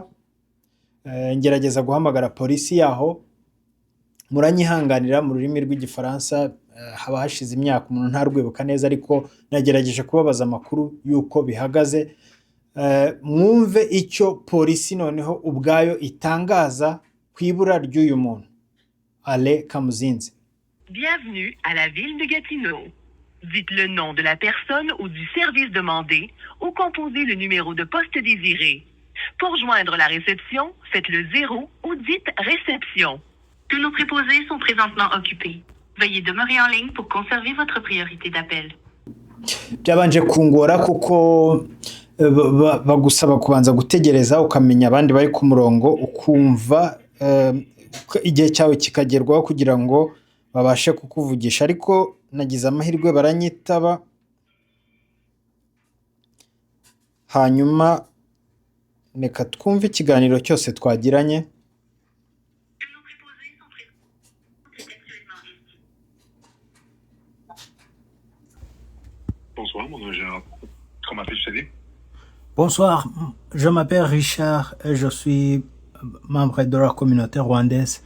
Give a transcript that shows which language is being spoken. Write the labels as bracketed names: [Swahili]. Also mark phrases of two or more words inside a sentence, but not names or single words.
[Kinyarwanda] Ngerageza guhamagara polisi yaho, muranyihanganira mu rurimi rw'igifaransa haba hashize imyaka umuntu ntarwibuka neza, ariko nagerageje kubabaza amakuru yuko bihagaze. Mwumve icyo polisi noneho ubwayo itangaza ku ibura ry'uyu muntu Alain Kamuzinzi. [French] Bienvenue à la ville de Gatineau. Dites le nom de la personne ou du service demandé ou composez le numéro de poste désiré. Pour joindre la réception, faites le 0 ou dites réception. Tous nos préposés sont présentement occupés. Veuillez demeurer en ligne pour conserver votre priorité d'appel. [Kinyarwanda] Byabanje kungora kuko bagusaba kubanza gutegereza ukamenya abandi bari ku murongo, ukumva igihe cyawe kikagerwaho kugira ngo babashe kukuvugisha. Ariko nagize amahirwe baranyitaba, hanyuma reka twumve ikiganiro cyose twagiranye. [French] Bonsoir, mon nom est Gérard. Comment puis-je t'aider? Bonsoir, je m'appelle Richard et je suis membre de la communauté rwandaise.